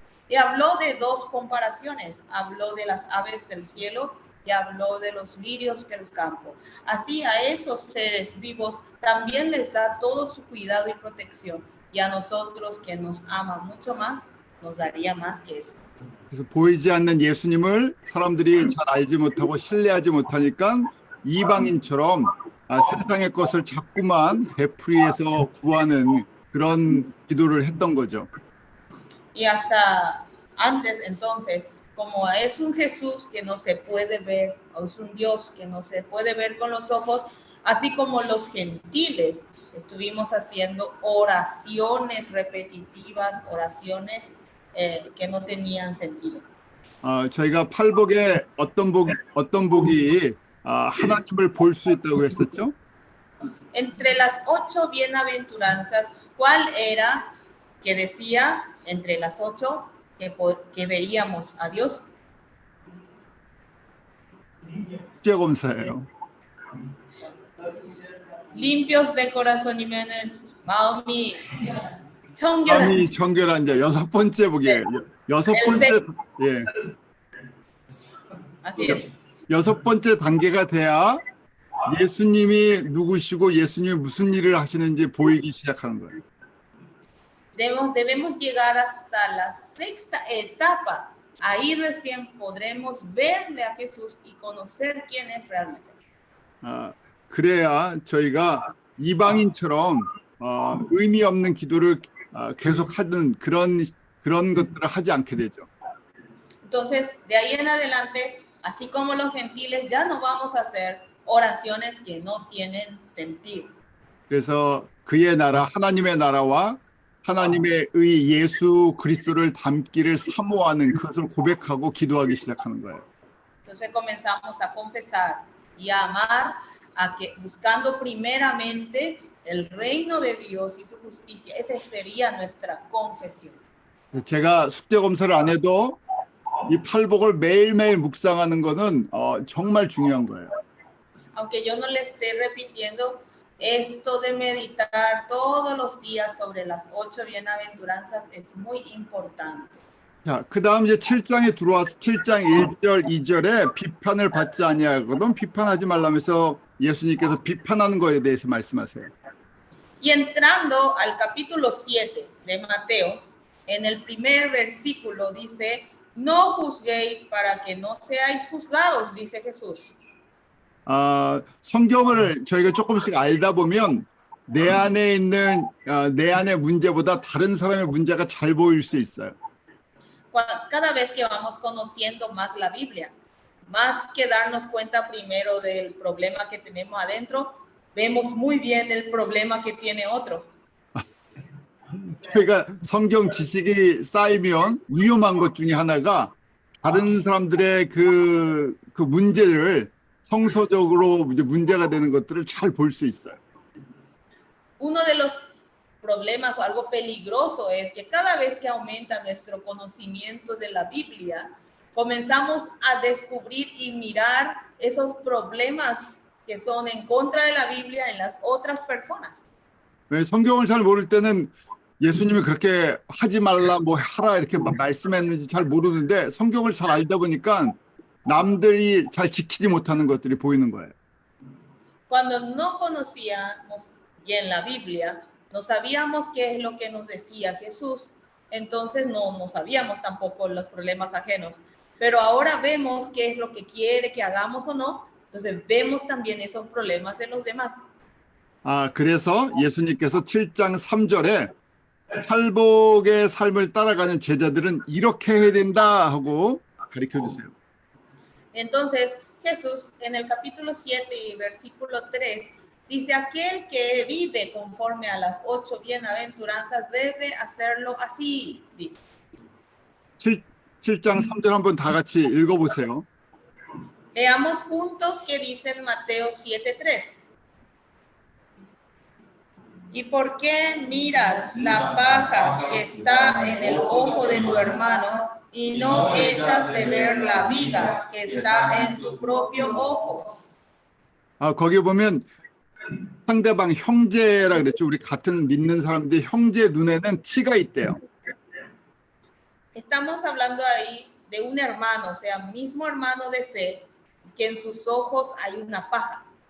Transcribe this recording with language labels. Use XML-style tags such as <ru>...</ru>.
<es>Y habló de dos comparaciones, habló de las aves del cielo y habló de los lirios del campo. Así a esos seres vivos también les da todo su cuidado y protección. Y a nosotros, que nos ama mucho más, nos daría más que eso.</es> <ko>그래서 보이지 않는 예수님을 사람들이 잘 알지 못하고 신뢰하지 못하니까 이방인처럼 세상의 것을 자꾸만 되풀이해서 구하는 그런 기도를 했던 거죠.</ko> <es>Y hasta antes entonces, como es un Jesús que no se puede ver, o es un Dios que no se puede ver con los ojos, así como los gentiles, estuvimos haciendo oraciones repetitivas, oraciones que no tenían sentido.</es> <ko>저희가 팔복에 어떤 복이 하나님을 볼 수 있다고 했었죠?</ko> <es>Entre las 8 bienaventuranzas, ¿cuál era que decía entre las 8 que veríamos a Dios?</es> <ko>국제검사예요.</ko> <es>Limpios de corazon</es> <ko>이면은 마음이 청결한 자 여섯 번째 복이에요. 여섯 번째 예.</ko> <es>Así es.</es> <ko>여섯 번째 단계가 돼야 예수님이 누구시고 예수님이 무슨 일을 하시는지 보이기 시작하는 거예요.</ko> <es>Debemos llegar hasta la sexta etapa. Ahí recién podremos verle a Jesús y conocer quién es realmente.</es> <ko>그래야 저희가 이방인처럼 의미 없는 기도를 계속하는 그런 것들을 하지 않게 되죠.</ko> <es>Entonces, de ahí en adelante, así como los gentiles, ya no vamos a hacer oraciones que no tienen sentido.</es> <ko>그래서 그의 나라, 하나님의 나라와 하나님의 의 예수 그리스도를 닮기를 사모하는 그것을 고백하고 기도하기 시작하는 거예요.</ko> <es>Entonces comenzamos a confesar y a amar, buscando primeramente el reino de Dios y su justicia. Esa sería nuestra confesión.</es> <ko>제가 숙제 검사를 안 해도 이 팔복을 매일매일 묵상하는 거는 정말 중요한 거예요.</ko> <es>Aunque yo no le esté repitiendo, esto de meditar todos los días sobre las 8 bienaventuranzas es muy importante.</es> <ko>자, 그다음 이제 7장에 들어와서 7장 1절 2절에 비판을 받지 아니하거든 비판하지 말라면서 예수님께서 비판하는 거에 대해서 말씀하세요.</ko> <es>Y entrando al capítulo 7 de Mateo, en el primer versículo dice, no juzguéis para que no seáis juzgados, dice Jesús.</es> <ko>성경을 저희가 조금씩 알다 보면 내 안에 있는 내 안의 문제보다 다른 사람의 문제가 잘 보일 수 있어요.</ko> <es>Cada vez que vamos conociendo más la Biblia, más que darnos cuenta primero del problema que tenemos adentro, vemos muy bien el problema que tiene otro.</es> <ko>그러니까 성경 지식이 쌓이면 위험한 것 중에 하나가 다른 사람들의 그 문제를 성서적으로 이제 문제가 되는 것들을 잘 볼 수 있어요.</ko> <es>Uno de los problemas o algo peligroso es que cada vez que aumenta nuestro conocimiento de la Biblia, comenzamos a descubrir y mirar esos problemas que son en contra de la Biblia en las otras personas.</es> <ko>성경을 잘 모를 때는 예수님이 그렇게 하지 말라 뭐 하라 이렇게 말씀했는지 잘 모르는데 성경을 잘 알다 보니까 남들이 잘 지키지 못하는 것들이 보이는 거예요.</ko> <es>Cuando no conocíamos bien la Biblia, no sabíamos qué es lo que nos decía Jesús, entonces no sabíamos tampoco los problemas ajenos. Pero ahora vemos qué es lo que quiere que hagamos o no, entonces vemos también esos problemas en los demás.</es> <ko>그래서 예수님께서 7장 3절에 팔복의 삶을 따라가는 제자들은 이렇게 해야 된다 하고 가르쳐 주세요.</ko> <es>Entonces, Jesús en el capítulo 7 y versículo 3 dice, aquel que vive conforme a las 8 bienaventuranzas debe hacerlo así, dice.</es> <ko>7장 3절 한번 다 같이 읽어보세요.</ko> <es>Leamos juntos que dice en Mateo 7:3. ¿Y por qué miras la paja que está en el ojo de tu hermano y no echas de ver la viga que está en tu propio ojo?</es> <ko>거기 보면 상대방 형제라 그랬죠. 우리 같은 믿는 사람들이 형제 눈에는 티가 있대요.</ko> <es>Estamos hablando ahí de un hermano, o sea, mismo hermano de fe, que en sus ojos hay una paja.</es>